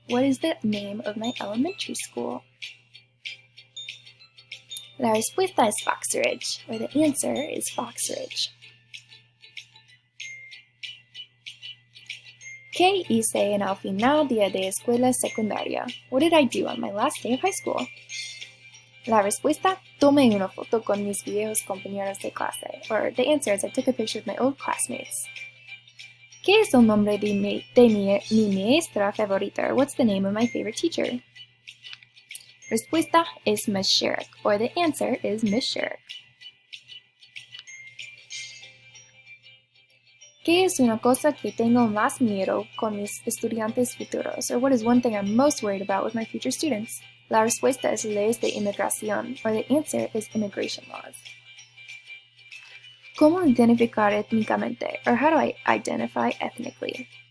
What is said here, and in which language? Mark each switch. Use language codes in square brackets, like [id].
[en] What is the name of my elementary school? [es] La respuesta es [en] Fox Ridge, or the answer is Fox Ridge. [es] ¿Qué hice en el final día de escuela secundaria? [en] What did I do on my last day of high school? [es] La respuesta, tomé una foto con mis viejos compañeros de clase. [en] Or the answer is I took a picture of my old classmates. [es] ¿Qué es el nombre de mi maestra favorita? [en] What's the name of my favorite teacher? [es] Respuesta es [en] Miss Sherrick, or the answer is Miss Sherrick. [es] ¿Qué es una cosa que tengo más miedo con mis estudiantes futuros? [en] Or what is one thing I'm most worried about with my future students? [es] La respuesta es leyes de inmigración, [en] or the answer is immigration laws. [es] ¿Cómo identificar étnicamente? [en] Or how do I identify ethnically?